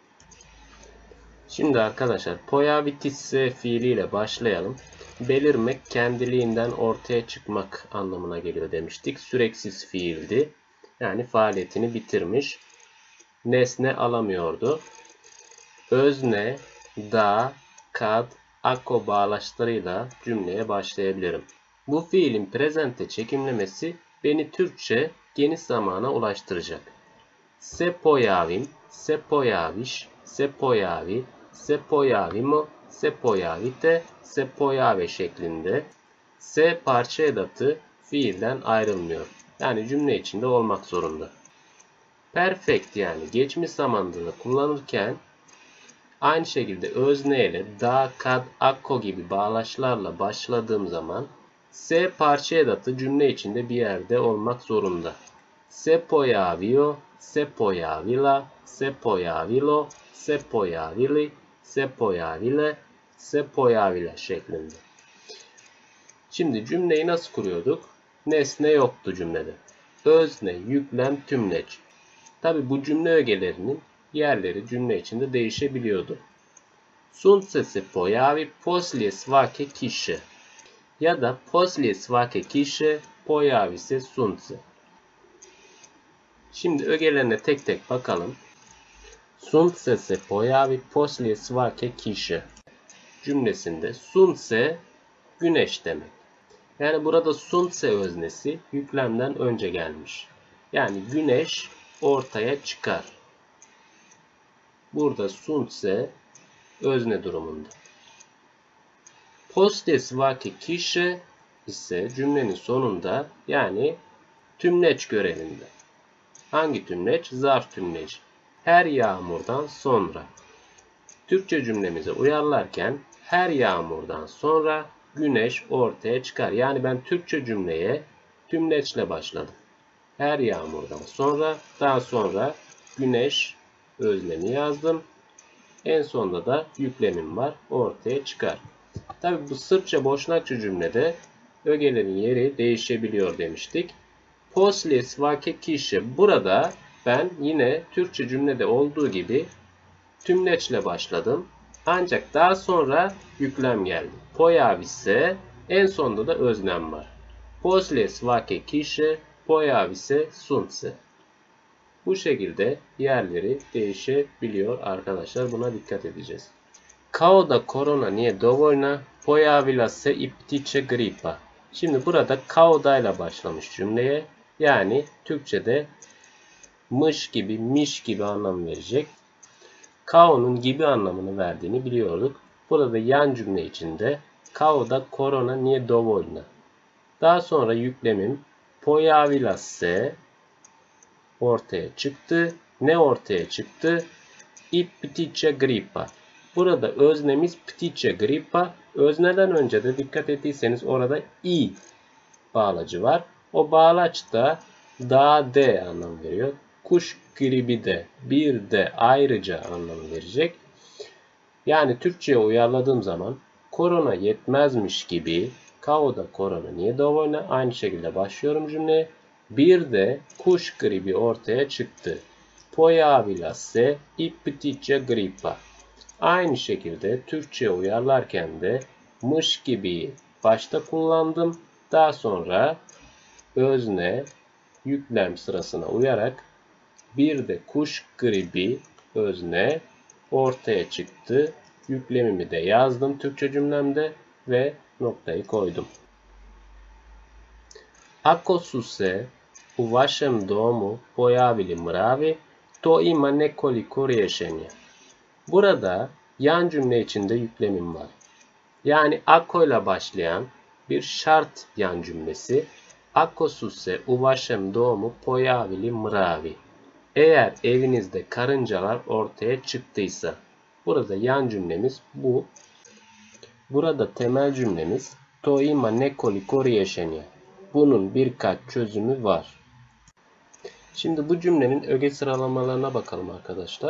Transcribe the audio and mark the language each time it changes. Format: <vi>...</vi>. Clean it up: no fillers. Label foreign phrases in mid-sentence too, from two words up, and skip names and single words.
<tr>Şimdi arkadaşlar pojaviti ise fiiliyle başlayalım. Belirmek, kendiliğinden ortaya çıkmak anlamına geliyor demiştik. Süreksiz fiildi. Yani faaliyetini bitirmiş. Nesne alamıyordu. Özne, da, kad, ako bağlaçlarıyla cümleye başlayabilirim. Bu fiilin prezente çekimlemesi beni Türkçe geniş zamana ulaştıracak.</tr> <bs>Se pojavim, se pojaviš, se pojavi, se pojavimo, se pojavite, se pojave</bs> <tr>şeklinde se parça edatı fiilden ayrılmıyor. Yani cümle içinde olmak zorunda. Perfect yani geçmiş zamanda kullanırken aynı şekilde özne ile da, kad, akko gibi bağlaçlarla başladığım zaman se parça edatı cümle içinde bir yerde olmak zorunda.</tr> <bs>Se pojavio, se pojavila, se pojavilo, se pojavili, se pojavile, se pojavila şeklinde.</bs> <tr>Şimdi cümleyi nasıl kuruyorduk? Nesne yoktu cümlede. Özne, yüklem, tümleç. Tabi bu cümle ögelerinin yerleri cümle içinde değişebiliyordu.</tr> <bs>Sunce se pojavi poslije svake kiše</bs> <tr>ya da</tr> <bs>poslije svake kiše pojavi se sunce.</bs> <tr>Şimdi ögelerine tek tek bakalım.</tr> <bs>Sunce se pojavi poslije svake kiše</bs> <tr>cümlesinde sunce güneş demek. Yani burada sunce öznesi yüklemden önce gelmiş. Yani güneş ortaya çıkar. Burada sunce özne durumunda.</tr> <bs>Poslije svake kiše</bs> <tr>ise cümlenin sonunda yani tümleç görevinde. Hangi tümleç? Zarf tümleci. Her yağmurdan sonra. Türkçe cümlemize uyarlarken her yağmurdan sonra güneş ortaya çıkar. Yani ben Türkçe cümleye tümleçle başladım. Her yağmurdan sonra, daha sonra güneş özlemi yazdım. En sonunda da yüklemim var. Ortaya çıkar. Tabi bu Sırpça Boşnakça cümlede ögelerin yeri değişebiliyor demiştik.</tr> <bs>Poslije svake kiše.</bs> <tr>Burada ben yine Türkçe cümlede olduğu gibi tümleçle başladım. Ancak daha sonra yüklem geldi.</tr> <bs>Pojavi se,</bs> <tr>en sonunda da öznem var.</tr> <bs>Poslije svake kiše, pojavi se sunce.</bs> <tr>Bu şekilde yerleri değişebiliyor arkadaşlar. Buna dikkat edeceğiz.</tr> <bs>Kao da korona nije dovoljna, pojavila se i ptiče gripa.</bs> <tr>Şimdi burada</tr> <bs>kao da</bs> <tr>ile başlamış cümleye. Yani Türkçe'de mış gibi, miş gibi anlam verecek. Kao'nun gibi anlamını verdiğini biliyorduk. Burada yan cümle içinde</tr> <bs>kao da korona nije dovoljna.</bs> <tr>Daha sonra yüklemim</tr> <bs>pojavila se</bs> <tr>ortaya çıktı. Ne ortaya çıktı?</tr> <bs>I ptiče gripa.</bs> <tr>Burada öznemiz</tr> <bs>ptiče gripa.</bs> <tr>Özneden önce de dikkat ettiyseniz orada i bağlacı var. O bağlaç da da de anlam veriyor. Kuş gribi de bir de ayrıca anlam verecek. Yani Türkçe'ye uyarladığım zaman korona yetmezmiş gibi</tr> <bs>kao da korona nije dovoljna.</bs> <tr>Aynı şekilde başlıyorum cümleye. Bir de kuş gribi ortaya çıktı.</tr> <bs>Pojavila se i ptiče gripa.</bs> <tr>Aynı şekilde Türkçe'ye uyarlarken de mış gibi başta kullandım. Daha sonra özne, yüklem sırasına uyarak bir de kuş gribi özne ortaya çıktı. Yüklemimi de yazdım Türkçe cümlemde ve noktayı koydum.</tr> <bs>Ako su se u vašem domu pojavili mravi, to ima nekoliko rješenja.</bs> <tr>Burada yan cümle içinde yüklemim var. Yani ako ile başlayan bir şart yan cümlesi.</tr> <bs>Ako su se u vašem domu pojavili mravi.</bs> <tr>Eğer evinizde karıncalar ortaya çıktıysa. Burada yan cümlemiz bu. Burada temel cümlemiz</tr> <bs>to ima nekoliko rješenja.</bs> <tr>Bunun birkaç çözümü var. Şimdi bu cümlenin öge sıralamalarına bakalım arkadaşlar.</tr>